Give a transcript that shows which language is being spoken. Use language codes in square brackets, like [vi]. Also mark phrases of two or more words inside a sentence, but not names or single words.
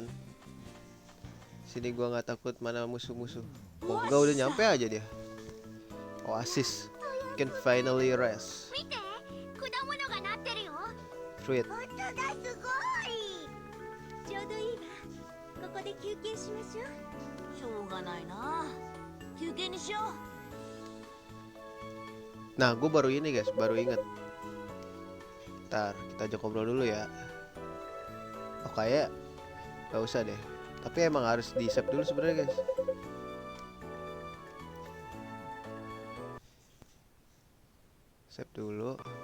[id] Sini gua nggak takut mana musuh-musuh. Oh enggak, udah nyampe aja dia. [en] Oasis. Can finally rest. Fruit. [ja] ちょうどいいわ。ここで休憩しましょう。しょうがないな。休憩にしよう。 [id] Nah, gue baru ini guys, baru inget. Ntar kita ajak ngobrol dulu ya. Oh kayak gak usah deh. Tapi emang harus di save dulu sebenarnya guys. Save dulu.